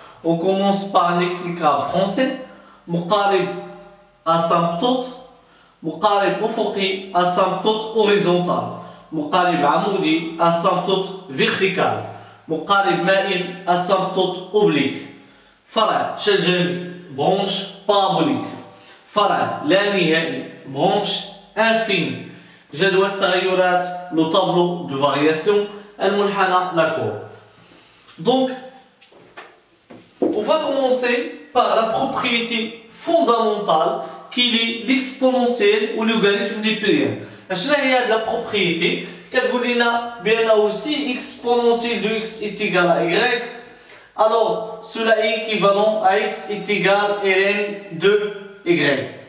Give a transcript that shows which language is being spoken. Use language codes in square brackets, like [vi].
[fr] On commence par un lexical français. مقارب asymptote, مقارب أفقي asymptote horizontal, مقارب عمودي asymptote vertical, مقارب مائل asymptote oblique. [ar] فرع شجري branche parabolique. فرع لا نهائي branche infini. [fr] جدول التغيرات le tableau de variation المنحنى la courbe. Donc on va commencer par la propriété fondamentale qui est l'exponentielle ou logarithme népérien. شنو هي هذه la propriété كتقول لنا بأنه si exponentielle de x est égal à y, alors cela est équivalent à x est égal à ln de y.